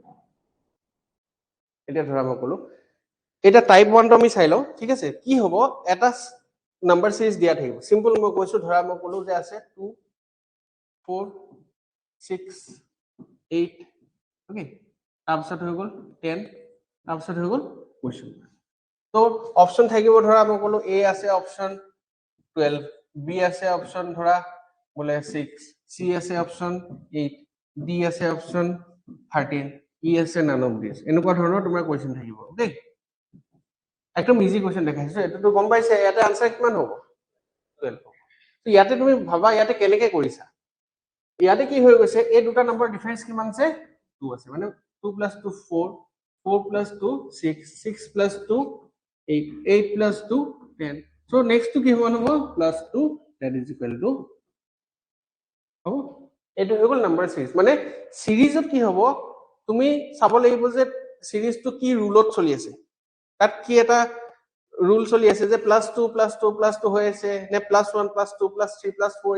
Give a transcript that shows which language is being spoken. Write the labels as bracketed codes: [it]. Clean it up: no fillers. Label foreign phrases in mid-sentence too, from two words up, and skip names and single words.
[as] এটা ধৰা মই কলো এটা টাইপ 1 টো আমি চাই লও ঠিক আছে কি হ'ব এটা [en] number series [as] দিয়া থাকিব সিম্পল মই কৈছো ধৰা মই কলো যে আছে 2 4 6 8 ওকে তাৰপিছত হৈ গল 10 তাৰপিছত হৈ গল কোৱেশ্চন তো অপচন থাকিব ধৰা মই কলো A আছে অপচন 12 B আছে অপচন ধৰা বলে 6 C আছে অপচন 8 D আছে অপচন 13 E আছে [en] none of these [as] এনেকুৱা ধৰণৰ তোমাৰ কোৱেশ্চন থাকিব ওকে একদম [en] easy question [as] দেখাইছো এটো গম পাইছে ইয়াতে আনসাৰ কিমান হ'ব 12 তো ইয়াতে তুমি ভাবা ইয়াতে কেনেকে কৰিছা ইয়াতে কি হৈ গৈছে এই দুটা নম্বৰ ডিফাৰেন্স কিমান আছে 2 আছে মানে 2 + 2 4 4 + 2 6 6 + 2 8 8 + 2 10 [en] so next to [as] কি হ'ব +2 [en] that is equal to [as] হ'ব এটো হৈ গল [en] number series [as] মানে সিৰিজত কি হ'ব তুমি চাব লাগিব যে সিৰিজটো কি ৰুলত চলি আছে তাত কি এটা ৰুল চলি আছে যে +2 +2 +2 হৈ আছে নে +1 +2 +3 +4